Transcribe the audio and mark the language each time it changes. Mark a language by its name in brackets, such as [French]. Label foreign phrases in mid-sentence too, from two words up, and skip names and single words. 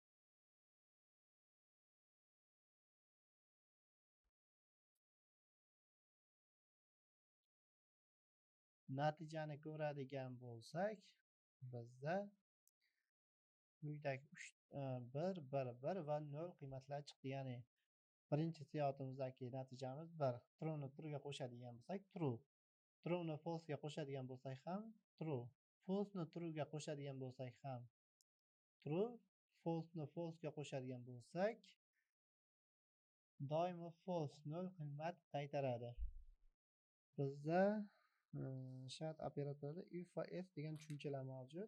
[Uzbek] Natijani ko'radigan bo'lsak, bizda quyidagi 1, 1, 1 va 0 qiymatlar chiqdi. Ya'ni birinchi siyotimizdagi natijamiz 1. True ni true ga qo'shadigan bo'lsak, true. True ni false ga qo'shadigan bo'lsak ham true. False ni true ga qo'shadigan bo'lsak ham true. False ni false ga qo'shadigan bo'lsak, doimo false, 0 qiymat qaytaradi. Bizda shart operatorida if va else degan tushunchalar mavjud.